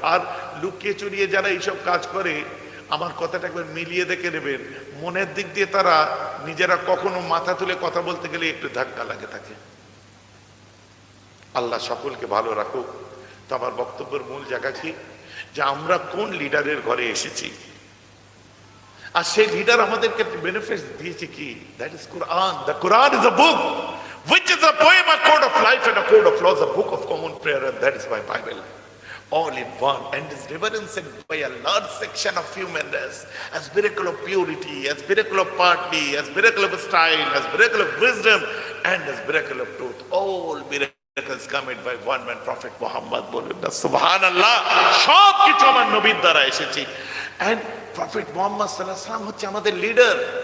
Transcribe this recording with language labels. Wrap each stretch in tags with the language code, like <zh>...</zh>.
<bn>আর লুকিয়ে চুরিয়ে যারা এইসব কাজ করে, আমার কথাটা একবার মিলিয়ে দেখে নেবেন, মনের দিক দিয়ে তারা নিজেরা কখনো মাথা তুলে কথা বলতে গেলে একটু ধাক্কা লাগে থাকে। আল্লাহ সকলকে ভালো রাখুক। তো আমার বক্তব্যের মূল জায়গা কি, যে আমরা কোন লিডারের ঘরে এসেছি, আর সেই লিডার আমাদেরকে বেনিফিট দিয়েছে কি?</bn> <en>That is Quran. The Quran is a book which is a poem, a code of life and a code of laws, a book of common prayer, and that is my Bible, all in one, and is reverenced by a large section of human race as miracle of purity, as miracle of piety, as miracle of style, as miracle of wisdom, and as miracle of truth. All miracles committed by one man, Prophet Muhammad.</en> <bn>Subhanallah, সব কিছু আমার নবীর দ্বারা এসেছে।</bn> <en>And Prophet Muhammad sallallahu alaihi wasallam</en> <bn>হচ্ছে আমাদের leader.</bn>